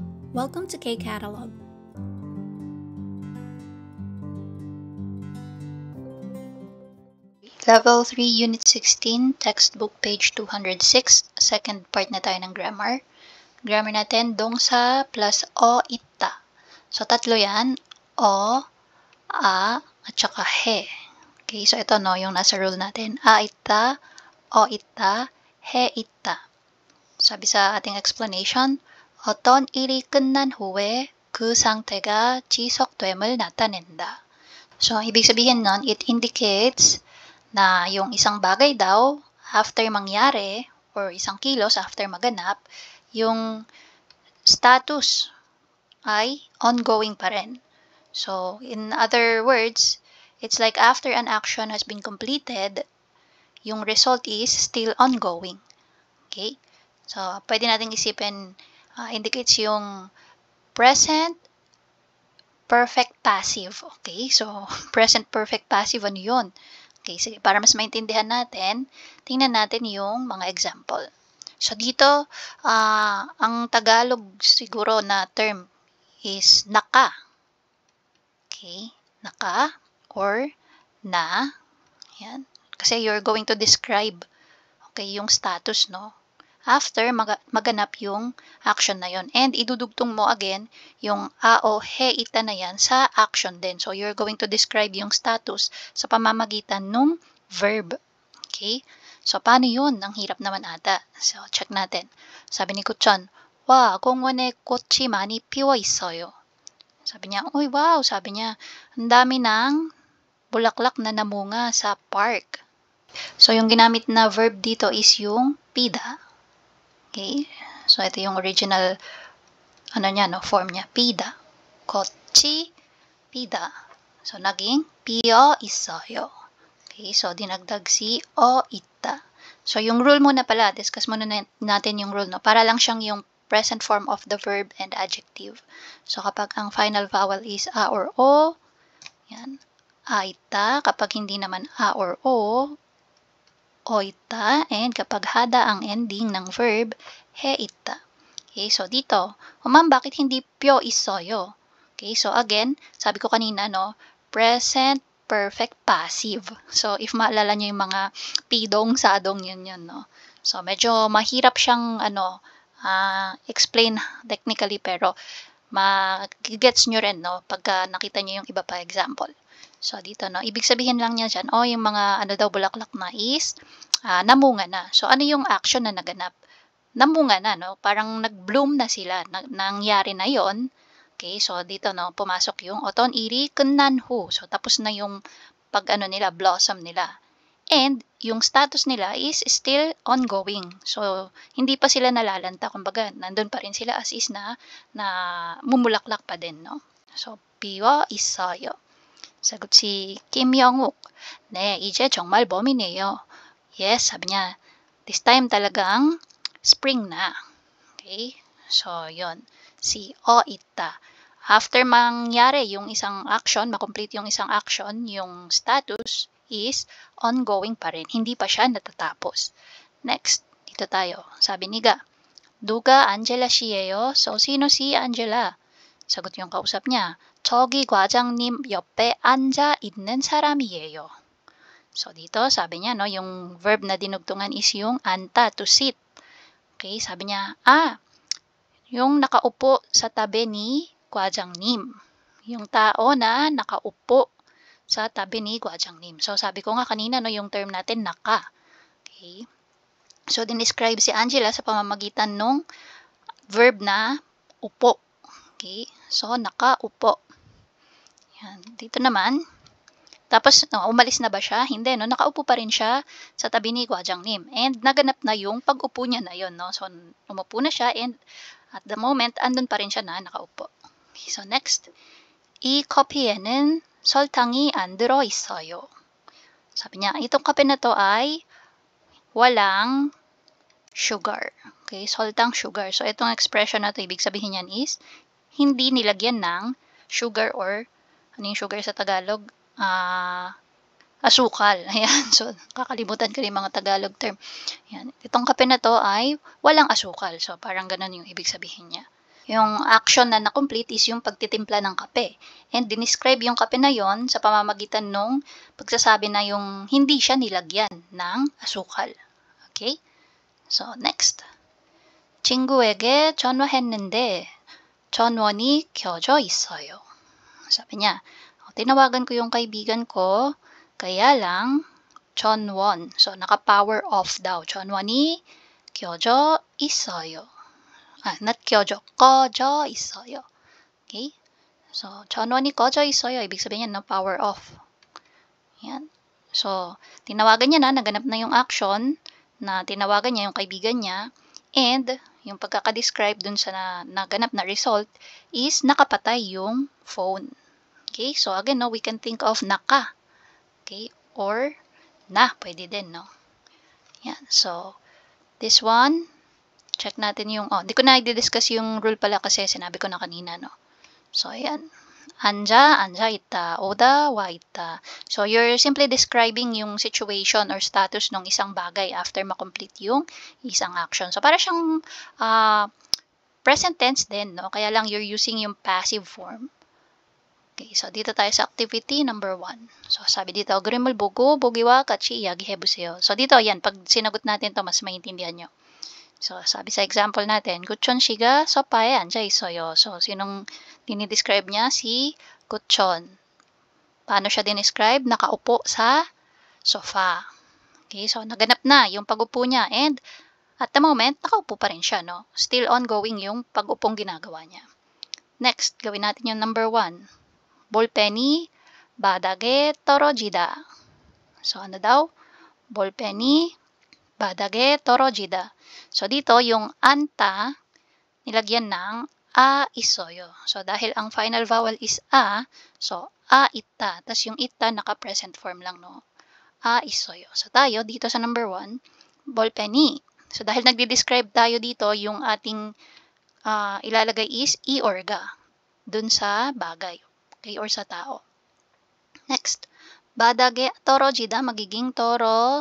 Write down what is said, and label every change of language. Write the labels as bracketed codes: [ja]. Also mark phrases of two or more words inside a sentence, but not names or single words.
[en] Welcome to K-Catalog. Level 3, Unit 16, Textbook page 206, second part [tl] na tayo ng [en] grammar. [tl] Grammar natin, dongsa plus o, ita. So, tatlo yan. O, a, at saka he. Okay, so ito no, yung nasa rule natin. A, ita, o, ita, he, ita. Sabi sa ating explanation, [ko] 어떤 일이 끝난 후에 그 상태가 지속됨을 나타낸다. [tl] So, ibig sabihin nun, [en] it indicates [tl] na yung isang bagay daw, after mangyari, or isang kilos after maganap, yung status ay ongoing pa rin. [en] So, in other words, it's like after an action has been completed, [tl] yung result [en] is still ongoing. [tl] Okay? So, pwede natin isipin, indicates yung [en] present perfect passive. [tl] Okay? So, [en] present perfect passive, [tl] ano yun? Okay, sige, para mas maintindihan natin, tingnan natin yung mga example. So, dito, ang Tagalog siguro na term is naka. Okay, naka or na. Yan. Kasi [en] you're going to describe, [tl] okay, yung status, no? After maganap yung action na yon. And idudugtong mo again yung a o he ita na yan sa action din. So, [en] you're going to describe [tl] yung status sa pamamagitan ng verb. Okay? So, paano yun? Ang hirap naman ata. So, check natin. Sabi ni Kuchan, [ko] 와, 공원에 꽃이 많이 피어 있어요. [tl] Sabi niya, uy, wow. Sabi niya, ang dami ng bulaklak na namunga sa park. So, yung ginamit na verb dito is yung pida. Okay? So, ito yung original form niya. Pida. 꽃이 pida. So, naging [ko] 피어 있어요. [tl] Okay? So, dinagdag si o ita. So, yung rule muna pala, discuss muna natin yung rule, no? Para lang siyang yung [en] present form of the verb and adjective. [tl] So, kapag ang [en] final vowel is a or o, [tl] yan, a ita. Kapag hindi naman a or o ita, and kapag hada ang ending ng verb, he ita. Okay, so dito, ma'am, bakit hindi pyo isoyo? Okay, so again, sabi ko kanina, no, [en] present perfect passive. [tl] So, if maalala nyo yung mga pidong, sadong, yun, no. So, medyo mahirap siyang, [en] explain technically, [tl] pero mag-gets nyo rin, no, pagka nakita nyo yung iba pa example. So, dito, no, ibig sabihin lang niya dyan, yung mga, bulaklak na is, namunga na. So, ano yung action na naganap? Namunga na, no? Parang nag-bloom na sila. Nangyari na yon. Okay, so, dito, no, pumasok yung oton iri kunnan hu. So, tapos na yung nila, blossom nila. And, yung status nila [en] is still ongoing. [tl] So, hindi pa sila nalalanta. Kumbaga, nandun pa rin sila [en] as is [tl] na mumulaklak pa din, no? So, piwa isayo. 사gut si Kim Young-wook. [ko] 네, 이제 정말 봄이네요. [tl] Yes, sabi niya, [en] this time [tl] talagang spring na. Okay? So, yon. Si o ita. After mangyari yung isang action, makomplete yung isang action, yung [en] status is ongoing [tl] pa rin. Hindi pa siya natatapos. Next, dito tayo. Sabi ni Ga, [ko] 누가 안젤라 씨예요? [tl] So, sino si Angela? 사gut yung kausap niya, [ko] 저기 과장님 옆에 앉아 있는 사람이에요. [tl] So, dito, sabi niya, no, yung verb na dinugtungan is yung anta, [en] to sit. [tl] Okay, sabi niya, yung nakaupo sa tabi ni 과장님. Yung tao na nakaupo sa tabi ni 과장님. So, sabi ko nga kanina, no, yung term natin, naka. Okay. So, dinescribe si Angela sa pamamagitan ng verb na upo. Okay. So, nakaupo. Yan. Dito naman, tapos, umalis na ba siya? Hindi, no? Nakaupo pa rin siya sa tabi ni 과장님. And naganap na yung pag-upo niya na yun, no? So, umupo na siya [en] and at the moment, [tl] andun pa rin siya na nakaupo. Okay, so, next. [ko] 이 커피에는 설탕이 안 들어 있어요. [tl] Sabi niya, itong kape na to ay walang sugar. Okay, soltang sugar. So, itong expression na to, ibig sabihin yan is, hindi nilagyan ng sugar or, ano yung sugar sa Tagalog? Asukal. Ayan. So, kakalimutan ko rin mga Tagalog term. Ayan. Itong kape na to ay walang asukal. So, parang ganun yung ibig sabihin niya. Yung action na na-complete is yung pagtitimpla ng kape. And dinescribe yung kape na yon sa pamamagitan nung pagsasabi na yung hindi siya nilagyan ng asukal. Okay? So, next. [ko] 친구에게 전화했는데 전원이 켜져 있어요. [tl] Sabi niya, tinawagan ko yung kaibigan ko, kaya lang 전원. So, naka- [en] power off [tl] daw. [ko] 전원이 켜져 있어요. Not 켜져, 꺼져 있어요. Okay? So, 전원이 꺼져 있어요. [tl] Ibig sabihin yan, no? [en] Power off. [tl] Yan. So, tinawagan niya na, naganap na yung action na tinawagan niya yung kaibigan niya, and yung pagkakadescribe dun sa naganap na result is nakapatay yung phone. Okay? So, again, no, [en] we can think of [tl] naka. Okay? Or na, pwede din, no? Yan. So, this one, check natin yung, di ko na i-discuss yung rule pala kasi sinabi ko na kanina, no? So, ayan. [ko] 앉아 있다. 오다, 와 있다. [en] So, you're simply describing yung situation or status [tl] ng isang bagay [en] after [tl] makomplete yung isang [en] action. [tl] So, para siyang [en] present tense [tl] din, no? Kaya lang [en] you're using [tl] yung [en] passive form. [tl] Okay, so dito tayo sa [en] activity number 1. [tl] So, sabi dito, [ko] 그림을 보고 보기와 같이 이야기해보세요. [tl] So, dito, yan, pag sinagot natin to mas maintindihan nyo. So, sabi sa example natin, [ko] 구천 씨가 소파에 앉아 있어요. [tl] So, sinong dinidescribe niya? Si Kuchon. Paano siya dinescribe? Nakaupo sa sofa. Okay, so naganap na yung pag-upo niya. [en] And at the moment, [tl] nakaupo pa rin siya, no? [en] Still ongoing [tl] yung pag-upong ginagawa niya. Next, gawin natin yung number 1. [ko] 볼펜이 바닥에 떨어지다. [tl] So, ano daw? [ko] 볼펜이 바닥에 떨어지다. [tl] So, dito, yung anta, nilagyan ng a isoyo. So, dahil ang [en] final vowel is a, [tl] so, a ita. Tapos yung ita, naka- [en] present form [tl] lang, no? A isoyo. So, tayo, dito sa number 1, 볼펜이. So, dahil nagdi-describe tayo dito, yung ating ilalagay is i or ga. Dun sa bagay. Okay, or sa tao. Next. [ko] 바닥에 떨어지다, [tl] magiging toro.